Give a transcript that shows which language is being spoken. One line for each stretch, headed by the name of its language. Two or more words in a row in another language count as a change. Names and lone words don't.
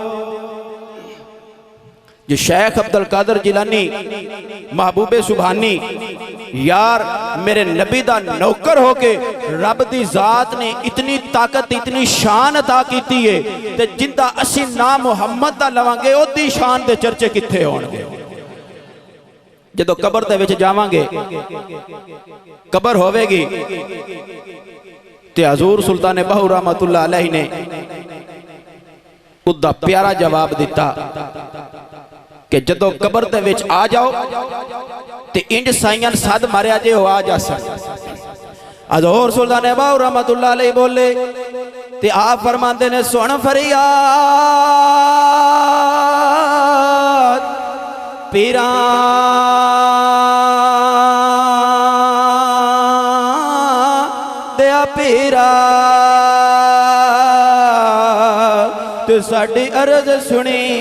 Punjabi: جو شیخ عبدالقادر جیلانی محبوبِ سبحانی یار میرے نبی دا نوکر ہوکے رب دی ذات نے اتنی طاقت اتنی شان عطا کی ہے تے زندہ اسی نام محمد دا لوانگے اودی شان دے چرچے کتھے ہونگے. جدوں قبر دے وچ جاوانگے قبر ہوویگی تے حضور سلطان باہو
Arabic: رحمة الله عليه
Punjabi: نے اودا پیارا جواب دتا کہ جدوں قبر دے وچ آ جاؤ تے انج سائیاں سد ماریا جے ہو آ جا سن. حضور سلطان باہو
Arabic: رحمة الله عليه
Punjabi: بولے تے آپ فرماندے نے سن فریاد پیرا دیا پیرا تو ساڈی عرض سنی